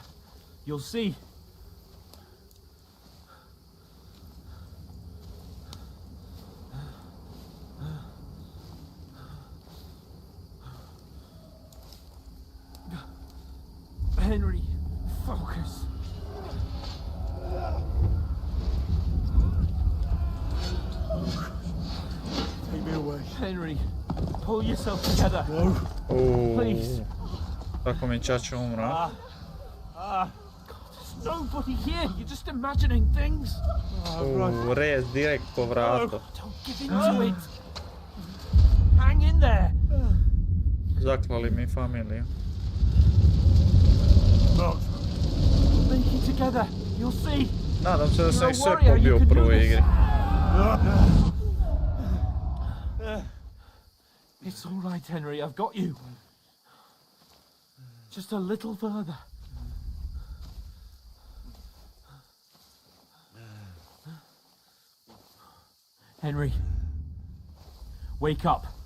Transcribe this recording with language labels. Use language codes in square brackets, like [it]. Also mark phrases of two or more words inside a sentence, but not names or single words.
[en] You'll see. Henry, focus. Take me away. Henry, pull yourself together. No. Please. [sr] Tako mi čača umra. [en] There's nobody here. You're just imagining things. [sr] Rez direkt po vratu. [en] Don't give into it. Hang in there. [sr] Zaklali mi familiju. [en] We'll make it together. You'll see. [sr] Nadam se da sam [en] You're a [sr] ih sve [en] warrior, [sr] pobio [en] you [sr] u [en] can do [sr] prvoj [en] this. [sr] igri. [en] It's all right, Henry. I've got you. Just a little further. Henry, wake up.